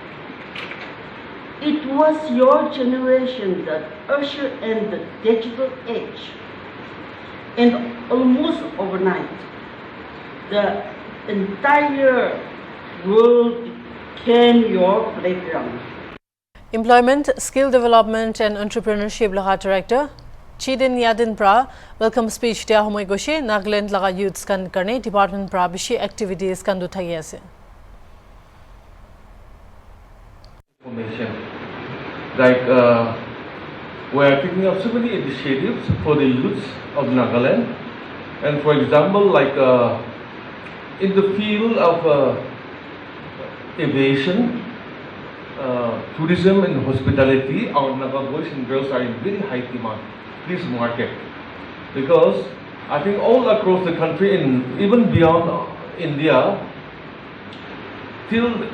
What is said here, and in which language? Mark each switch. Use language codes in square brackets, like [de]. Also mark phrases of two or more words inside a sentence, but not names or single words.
[en] It was your generation that ushered in the digital age, and almost overnight, the entire world became your playground. [nag] Employment, Skill Development and Entrepreneurship laga Director Chiden Yadin pra [en] welcome speech [nag] dia homoi goshe Nagaland laga youths kan karne department pra bishi activities kan du thagi ase. [en] Information like we are picking up so many initiatives for the youths of Nagaland, and for example like in the field of aviation, tourism and hospitality, our Naga boys and girls are in very high demand this market, because I think all across the country and even beyond India, till